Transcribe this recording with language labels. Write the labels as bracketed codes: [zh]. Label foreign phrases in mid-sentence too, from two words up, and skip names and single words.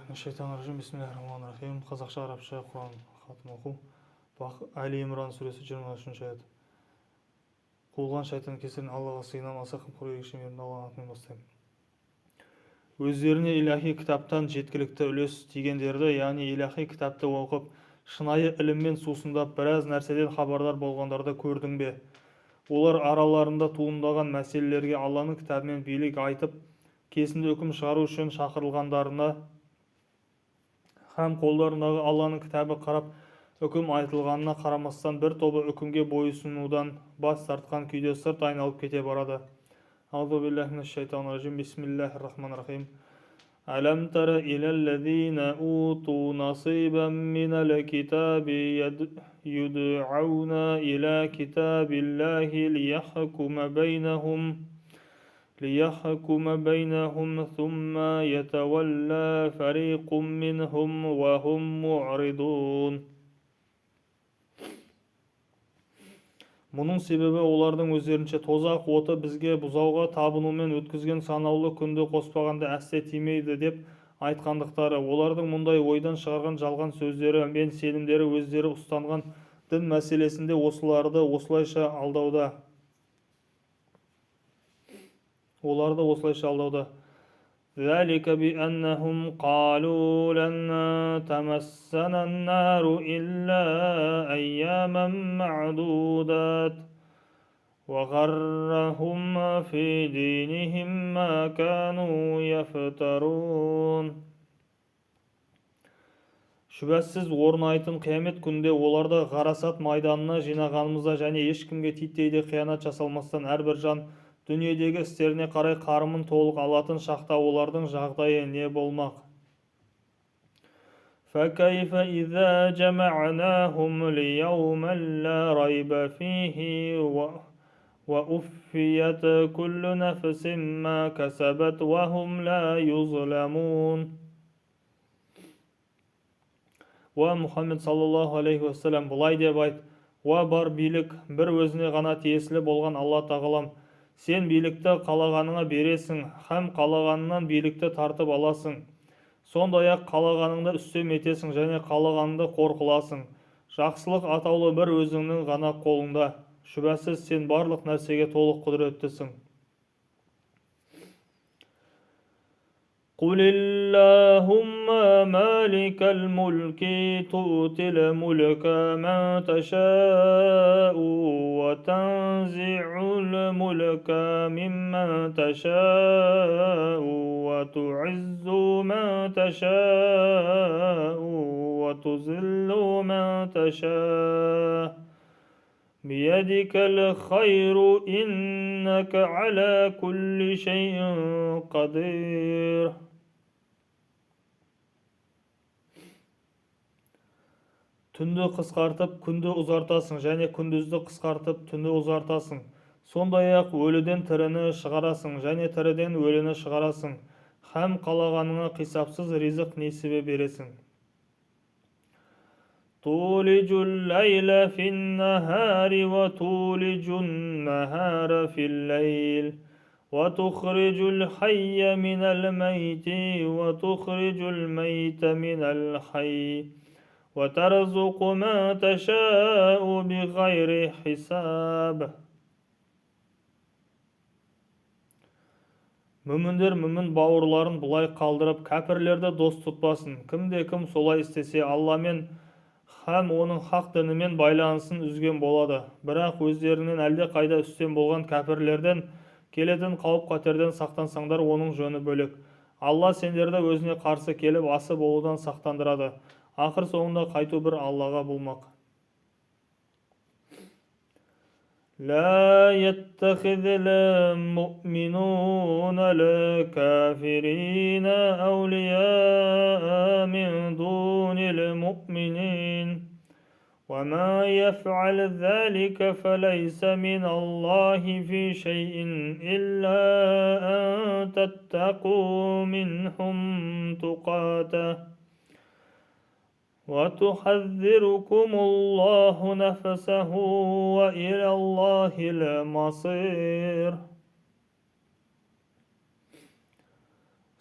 [ar] الشيطان الرجيم. بسم الله الرحمن الرحيم. [kk] Қазақша, арабша Құран хатым оқу. Әли Имран сүресі 23-ші аят. Қуылған шайтан кесірін Аллаға сыйынамаса қымқор ерекше мейірімді Алланың атымен бастаймын. Өздеріне илахи кітаптан жеткілікті үлес тигендерді, яғни илахи кітапты оқып, шынайы іліммен сусындап, біраз нәрседен хабардар болғандарды көрдің бе? Олар араларында туындаған мәселелерге Алланың кітабымен билік айтып, кесімді үкім шығару үшін шақырылғандарына һәм қолдарындағы Алланың кітабы қарап үкім айтылғанына қарамастан бір тобы үкімге бойсынудан бас тартқан күйде сырт айналып кете барады. [ar] أعوذ بالله من الشيطان الرجيم. بسم الله الرحمن الرحيم. ألم تر إلى الذين أوتوا نصيبا من الكتاب يدعون إلى كتاب الله ليحكم بينهم ثم يتولى فريق منهم وهم معرضون. [kk] Мұның себебі олардың өздерінше тозақ оты бізге бұзауға табынумен өткізген санаулы күнді қоспағанда әсте тимейді деп айтқандықтары, олардың мұндай ойдан шығарған жалған сөздері мен сенімдері өздері ұстанған дін мәселесінде оларды осылайша алдауда. [ar] ذلك بأنهم قالوا لن تمسنا النار إلا أياما معدودات وغرهم في دينهم ما كانوا يفترون. [kk] Шүбәсіз орнайтын қиямет күнде оларды ғарасат майданына жинағанымызда және ешкімге титтей де қиянат жасалмастан әрбір жан дүниедегі істеріне қарай қарымын толық алатын шақта олардың жағдайы не болмақ? [ar] فَكَيْفَ إِذَا جَمَعْنَاهُمْ لِيَوْمٍ لَا رَيْبَ فِيهِ وَأُوفِّيَتْ كُلُّ نَفْسٍ مَا كَسَبَتْ وَهُمْ لَا يُظْلَمُونَ. [kk] Уа Мұхаммед [ar] صلى الله عليه وسلم, [kk] бұлай деп айт: уа бар билік, бір өзіне ғана тиесілі болған Алла тағалам, сен билікті қалағаныңа бересің, һәм қалағаныңнан билікті тартып аласың. Сондай-ақ қалағаныңды үстем етесің және қалағаныңды қор қыласың. Жақсылық атаулы бір өзіңнің ғана қолыңда. Шүбәсіз сен барлық нәрсеге толық құдіреттісің. [ar] قل اللهم مالك الملك تؤتي الملك من تشاء وتنزع الملك ممن تشاء وتعز من تشاء وتذل من تشاء بيدك الخير إنك على كل شيء قدير. [kk] Түнді қысқартып, күнді ұзартасың, және күндізді қысқартып, түнді ұзартасың. Сондай-ақ өліден тіріні шығарасың, және тіріден өліні шығарасың. Һәм қалағаныңа қисапсыз ризық несібе бересің. [ar] تولج الليل في النهار وتولج النهار في الليل وتخرج الحي من الميت وتخرج الميت من الحي وترزق ما تشاء بغير حساب. [kk] Мүміндер мүмін бауырларын бұлай қалдырып, кәпірлерді дос тұтпасын. Кімде-кім солай істесе, Алламен һәм оның хақ дінімен байланысын үзген болады. Бірақ өздерінен әлде қайда үстем болған кәпірлерден келетін қауіп-қатерден сақтансаңдар, оның жөні бөлек. Алла сендерді өзіне қарсы келіп асы болудан сақтандырады. Ақыр соңында қайту бір Аллаға болмақ. [ar] لا يتخذ المؤمنون الكافرين أولياء من دون المؤمنين وما يفعل ذلك فليس من الله في شيء إلا أن تتقوا منهم تقاته وتحذركم الله نفسه وإلى الله المصير.